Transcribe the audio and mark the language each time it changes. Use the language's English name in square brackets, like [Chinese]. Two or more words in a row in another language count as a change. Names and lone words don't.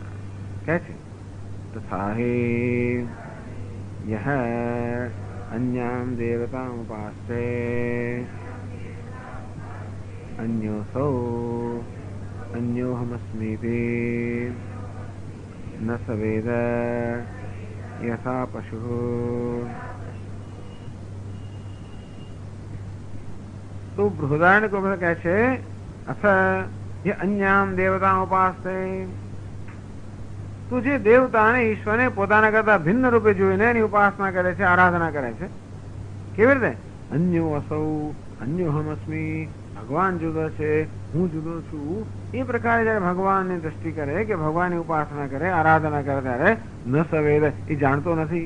[Gujarati] કહે છે [Sanskrit] तथा हि यह अन्याम देवताम उपास्ते अन्योसौ अन्योहमस्मीति न स वेद यथा पशु. [Gujarati] તો બૃહદારણ્યક કહે છે [Sanskrit] अथ ये अन्याम देवता उपासते, [Gujarati] તું જે દેવતા અને ઈશ્વરને પોતાના કરતા ભિન્ન રૂપે જોઈને એની ઉપાસના કરે છે, આરાધના કરે છે. કેવી રીતે? [Sanskrit] अन्यो असौ अन्यो हमस्मी, [Gujarati] ભગવાન જુદો છે, હું જુદો છું. એ પ્રકારે જયારે ભગવાનની દ્રષ્ટિ કરે કે ભગવાનની ઉપાસના કરે, આરાધના કરે ત્યારે [Sanskrit] न सवेद, [Gujarati] એ જાણતો નથી.